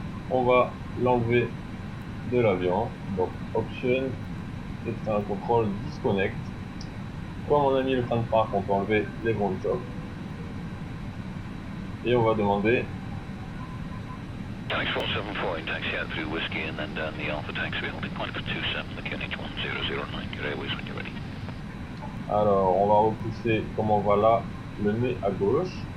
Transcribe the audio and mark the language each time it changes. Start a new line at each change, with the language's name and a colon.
French: On va l'enlever de l'avion. Donc option, external control, disconnect. Comme on a mis le frein de parc, on peut enlever les ground shocks. Et on va demander
English: Taxi 474 in taxi out through whiskey and then down the Alpha taxi holding point for 27, the QNH 1009, your airways when you're ready.
French: Alors on va repousser comme on va là, le nez à gauche.